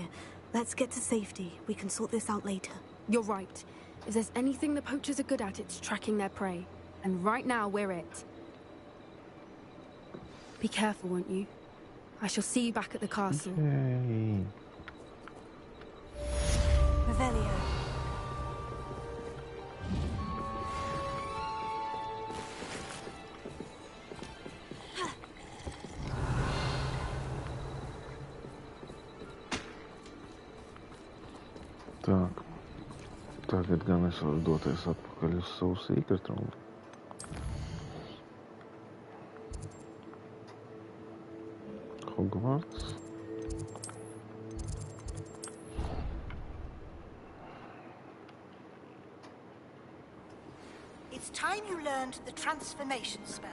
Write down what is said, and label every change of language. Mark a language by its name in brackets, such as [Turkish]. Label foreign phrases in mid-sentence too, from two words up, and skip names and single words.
[English] Let's get to safety. We can sort this out later. You're right. If there's anything the poachers are good at, it's tracking their prey. And right now, we're it. Be careful, won't you? I shall see you back at the castle. Yay. Revelio. [Latvian] Tak. Tagad gan es varu doties atpakaļ uz savu [English] secret room. Hogwarts. It's time you learned the transformation spell.